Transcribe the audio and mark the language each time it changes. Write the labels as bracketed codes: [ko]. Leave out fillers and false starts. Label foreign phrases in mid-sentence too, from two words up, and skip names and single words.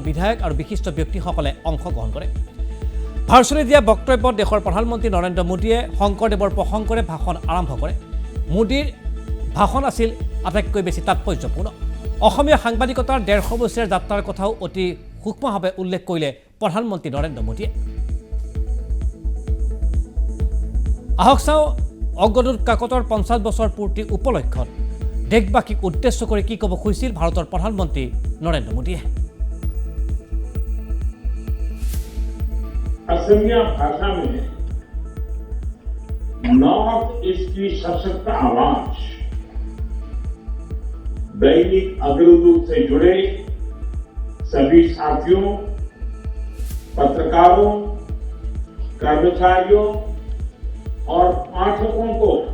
[as] বিধায়ক আৰু বিশিষ্ট ব্যক্তিসকলে অংশগ্ৰহণ কৰে ভাৰ্চুৱেলি দিয়া বক্তব্যত দেশৰ প্ৰধানমন্ত্ৰী নৰেন্দ্ৰ মোদীয়ে শংকৰদেৱৰ প্ৰসংগৰে ভাষণ আৰম্ভ কৰে মোদীৰ ভাষণ আছিল আটাইতকৈ বেছি তাৎপৰ্যপূৰ্ণ অসমীয়া সাংবাদিকতাৰ ১৫০ বছৰীয়া যাত্ৰাৰ কথাও অতি সূক্ষ্মভাৱে উল্লেখ কৰিলে প্ৰধানমন্ত্ৰী নৰেন্দ্ৰ মোদীয়ে আহক চাওঁ অগ্ৰদূত কাকতৰ ৫০ বছৰ পূৰ্তি উপলক্ষত দেশবাসীক উদ্দেশ্য কৰি কি ক'ব খুজিছিল ভাৰতৰ প্ৰধানমন্ত্ৰী নৰেন্দ্ৰ মোদীয়ে [hi] असमिया भाषा में नॉर्थ ईस्ट की सशक्त आवाज दैनिक अग्रदूत से जुड़े सभी साथियों पत्रकारों कर्मचारियों और पाठकों को